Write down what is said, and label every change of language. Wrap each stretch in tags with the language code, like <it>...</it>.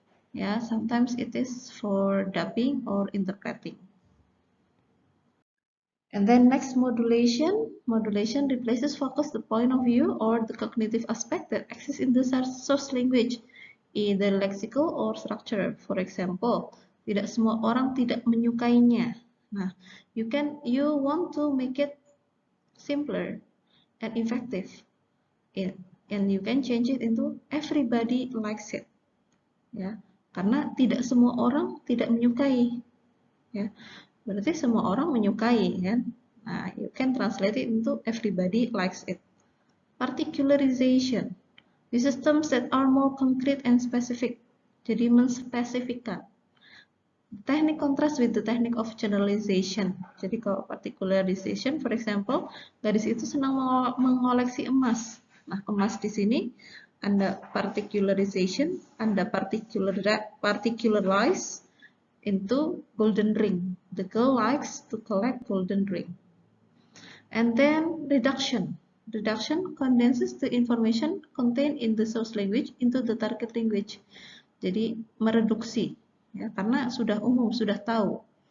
<en>Yeah, sometimes it is for dubbing or interpreting. And then next, modulation. Modulation replaces focus the point of view or the cognitive aspect that exists in the source language, either lexical or structure. For example,</en> <id>tidak semua orang tidak menyukainya.</id> <en>Nah, you want to make it simpler and effective, and you can change it into everybody likes it.</en> <id>Ya, karena tidak semua orang tidak menyukai. Ya, berarti semua orang menyukai, kan?</id> <en>Nah, you can translate it into everybody likes it. Particularization. Uses terms that are more concrete and specific.</en> <id>Jadi menspesifikkan.</id> <en>Technique contrast with the technique of generalization.</en> <id>Jadi kalau particularization,</id> <en>for example,</en> <id>gadis itu senang mengoleksi emas. Nah, emas di sini Anda particularization, Anda</id> <en>particularize into golden ring. The girl likes to collect golden ring. And then reduction. Reduction condenses the information contained in the source language into the target language.</en> <id>Jadi mereduksi, ya, karena sudah umum, sudah tahu.</id>